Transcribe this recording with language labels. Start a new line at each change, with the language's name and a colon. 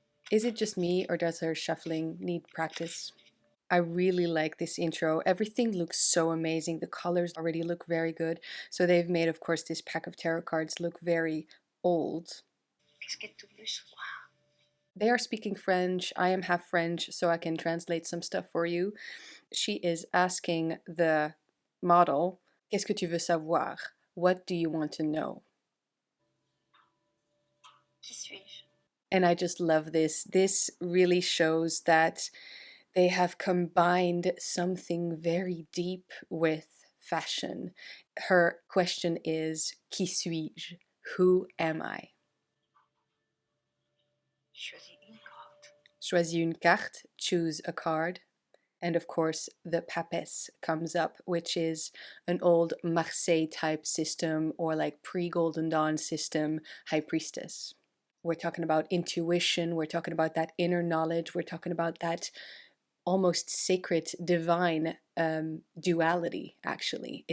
English: Is it just me, or does her shuffling need practice? I really like this intro. Everything looks so amazing. The colors already look very good. So they've made, of course, this pack of tarot cards look very old. They are speaking French. I am half French, so I can translate some stuff for you. She is asking the model,
French: Qu'est-ce que tu veux savoir?
English: What do you want to know?
French: Qui suis-je?
English: And I just love this. This really shows that they have combined something very deep with fashion. Her question is,
French: Qui suis-je?
English: Who am I?
French: Choisis une carte. Choisis une carte,
English: choose a card. And of course, the papesse comes up, which is an old Marseille type system, or like pre-Golden Dawn system, high priestess. We're talking about intuition, we're talking about that inner knowledge, we're talking about that almost sacred, divine duality, actually.